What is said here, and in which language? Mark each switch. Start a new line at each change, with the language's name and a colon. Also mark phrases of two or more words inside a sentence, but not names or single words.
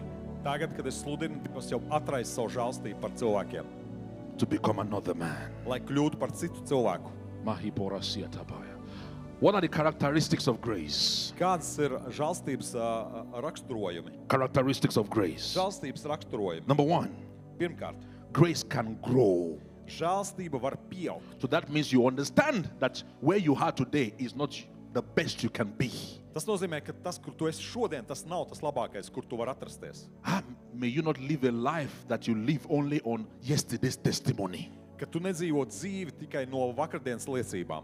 Latvian: Tagad, kad es sludinu, Dievs jau atraisa savu žēlstību par cilvēkiem,
English: to become another man.
Latvian: lai kļūtu par citu cilvēku. Mahipora siatabaya.
English: What are the characteristics of grace?
Latvian: Kādas ir žēlstības raksturojumi?
English: Characteristics of grace.
Latvian: Žēlstības raksturojumi.
English: Number one,
Latvian: Pirmkārt,
English: grace can grow.
Latvian: žēlstība var pieaugt.
English: So that means you understand that where you are today is not the best you can be.
Latvian: Tas nozīmē, ka tas, kur tu esi šodien, tas nav tas labākais, kur tu vari atrasties.
English: May you not live a life that you live only on yesterday's testimony.
Latvian: Ka tu nedzīvo dzīvi tikai no vakardienas liecībām.